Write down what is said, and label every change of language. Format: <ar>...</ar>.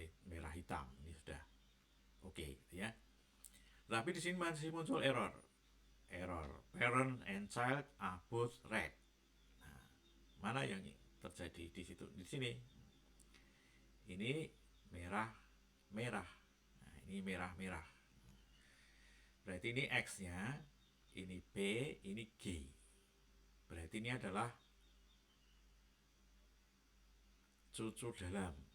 <id>Merah hitam ini sudah oke gitu ya. Tapi di sini masih muncul error.</id> <en>Parent and child are both red.</en> <id>Nah, mana yang terjadi di situ? Di sini. Ini merah. Nah, ini merah. Berarti ini X-nya, ini P, ini G. Berarti ini adalah cucur dalam.</id>